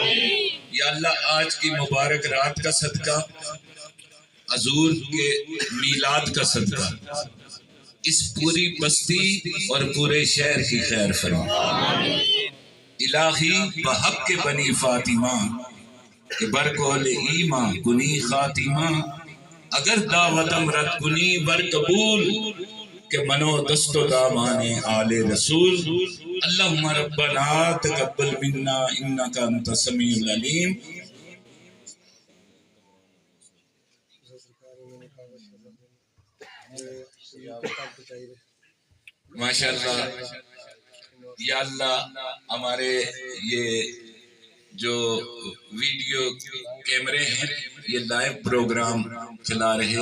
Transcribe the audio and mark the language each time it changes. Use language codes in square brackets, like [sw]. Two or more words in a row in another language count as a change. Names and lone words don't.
[ur] یا اللہ آج کی مبارک رات کا صدقہ، حضور کے میلاد کا صدقہ، اس پوری بستی اور پورے شہر کی خیر فرما۔ [fa] الہی بحق بنی فاطمہ کہ برکول ایمان کنی خاتمہ، اگر دعوتم رد کنی بر قبول کہ منو دست و دامان آل رسول، [ar] اللہم ربنا تقبل منا انکا انت السمیع العلیم۔ [ur] ماشاءاللہ، یا اللہ ہمارے یہ جو [en] video cameras [ur] ہیں یہ [en] live program [ur] چلا رہے